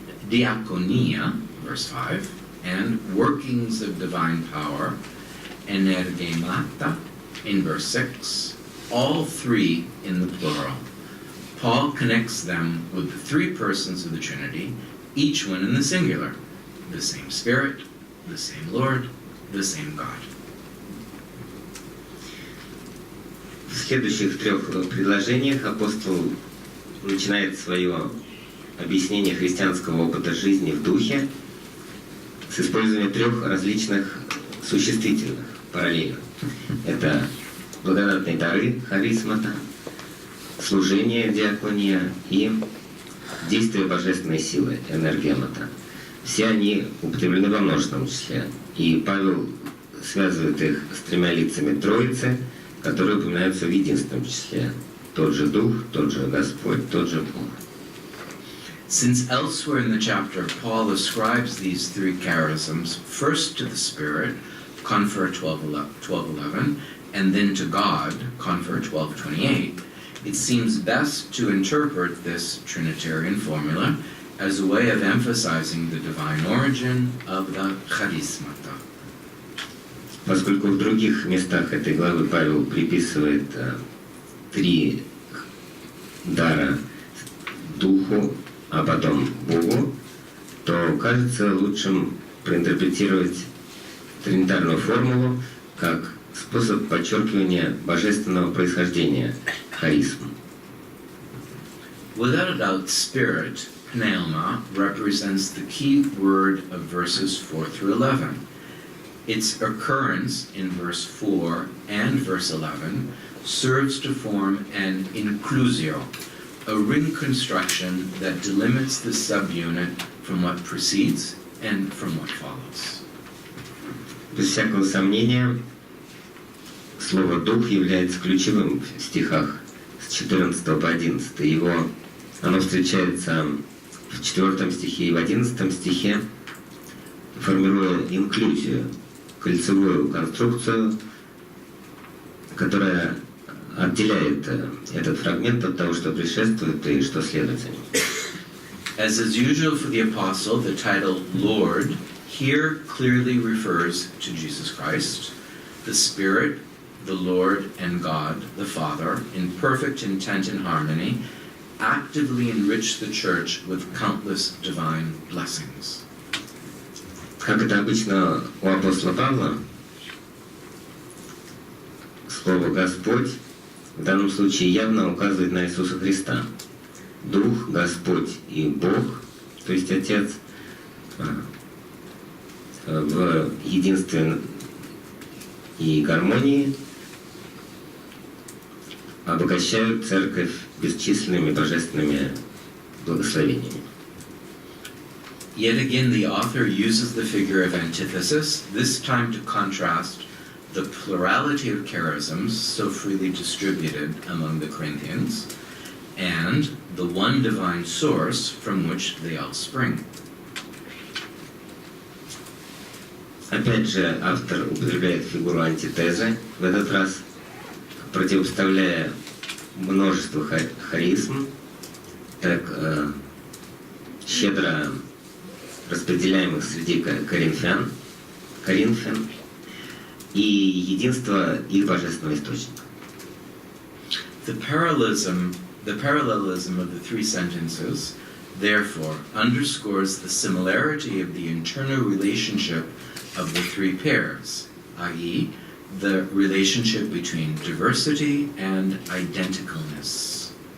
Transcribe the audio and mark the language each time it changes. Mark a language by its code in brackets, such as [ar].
[en] diakonia, verse 5, and workings of divine power, energemata, in verse 6, all three in the plural. Paul connects them with the three persons of the Trinity, each one in the singular, the same Spirit, the same Lord, the same God. [ru] В следующих трех предложениях апостол начинает свое объяснение христианского опыта жизни в духе с использованием трех различных существительных параллельно. Это благодатные дары, харизмата, служение, диакония и действие божественной силы, энергемата. Все они употреблены во множественном числе. И Павел связывает их с тремя лицами Троицы, которые упоминаются в единственном числе. Тот же Дух, тот же Господь, тот же Бог. [en] Since elsewhere in the chapter, Paul ascribes these three charisms first to the Spirit, confer 12:11, and then to God, confer 12:28, it seems best to interpret this Trinitarian formula as a way of emphasizing the divine origin of the charismata. [ru] Поскольку в других местах этой главы Павел приписывает три дара Духу, а потом Богу, то кажется лучшим проинтерпретировать тринитарную формулу как способ подчеркивания божественного происхождения харизм. [en] Without a doubt, spirit, pneuma, represents the key word of verses 4 through 11. Its occurrence in verse 4 and verse 11 serves to form an inclusio, a ring construction that delimits the subunit from what precedes and from what follows. [ru] Без всякого сомнения, слово «дух» является ключевым в стихах с 14 по 11. Оно встречается в 4 стихе и в 11 стихе, формируя инклюзию, кольцевую конструкцию, которая отделяет этот фрагмент от того, что предшествует и что следует за ним. [en] As is usual for the apostle, the title Lord here clearly refers to Jesus Christ, the Spirit, the Lord, and God, the Father, in perfect intent and harmony, actively enrich the church with countless divine blessings. [ru] Как это обычно у апостола Павла, слово «Господь» в данном случае явно указывает на Иисуса Христа. Дух, Господь и Бог, то есть Отец, в единстве и гармонии обогащают Церковь бесчисленными божественными благословениями. [en] Yet again, the author uses the figure of antithesis, this time to contrast the plurality of charisms so freely distributed among the Corinthians and the one divine source from which they all spring. [ru] Опять же, автор употребляет фигуру антитезы, в этот раз противопоставляя множество харизм, так щедро распределяемых среди коринфян, и единство их божественного источника. [en] The parallelism of the three sentences, therefore, underscores the similarity of the internal relationship of the three pairs, i.e., the relationship between diversity and identicalness.